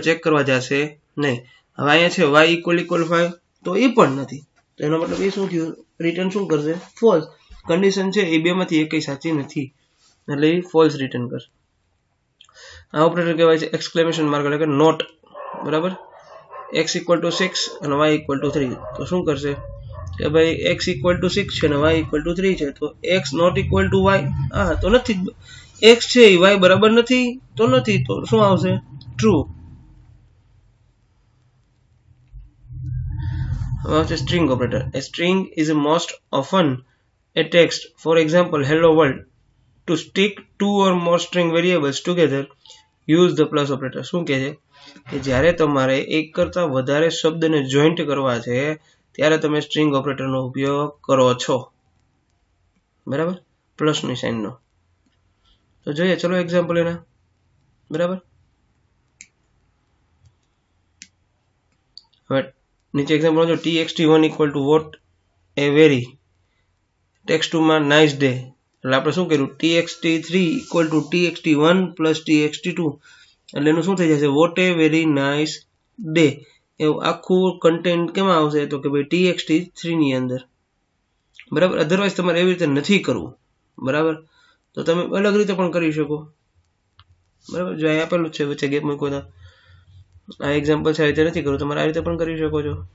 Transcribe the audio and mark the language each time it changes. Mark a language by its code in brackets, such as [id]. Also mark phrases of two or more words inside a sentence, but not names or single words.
[gu] ચેક કરવા જશે નહીં હવે અહીંયા છે y ઇક્વલ 5 તો એ પણ નથી તો એનો મતલબ એ શું થયું રિટર્ન શું કરશે [en] false condition [gu] છે એ બેમાંથી એકઈ સાચી નથી એટલે એ ફોલ્સ રિટર્ન કરશે આ ઓપરેટર કહેવાય છે [en] exclamation mark [gu] એટલે કે નોટ બરાબર x [en] equal to [gu] 6 અને y [en] equal to [gu] 3 તો શું કરશે કે ભાઈ x [en] equal to [gu] 6 છે અને y [en] equal to [gu] 3 છે તો x [en] not equal to [gu] y હા તો નથી x છે એ y બરાબર નથી તો શું આવશે ટ્રુ હવે [en] string operator a string is most often a text for example hello world to stick two or more string variables together use the plus operator [gu] શું કહે છે કે જ્યારે તમારે એક કરતા વધારે શબ્દને જોઈન્ટ કરવા છે ત્યારે તમે [en] string operatorનો [gu] ઉપયોગ કરો છો બરાબર પ્લસની સાઇનનો તો જોઈએ ચલો એક્ઝામ્પલ એના બરાબર હવે નીચે એક્ઝામ્પલ જો txt1 [en] equal to what a very [gu] text2 માં [en] nice day [gu] એટલે આપણે શું કર્યું txt3 ઇક્વલ ટુ txt1 પ્લસ txt2 એટલે એનું શું થઈ જશે [en] what a very nice day [gu] એવું આખું કન્ટેન્ટ કેમાં આવશે તો કે ભાઈ txt3 ની અંદર બરાબર અધરવાઇઝ તમારે એવી રીતે નથી કરવું બરાબર તો તમે અલગ રીતે પણ કરી શકો બરાબર જો અહીં આપેલું છે વચ્ચે ગેપ મૂકો તો આ એક્ઝામ્પલ છે આ રીતે નથી કરવું તમારે આ રીતે પણ કરી શકો છો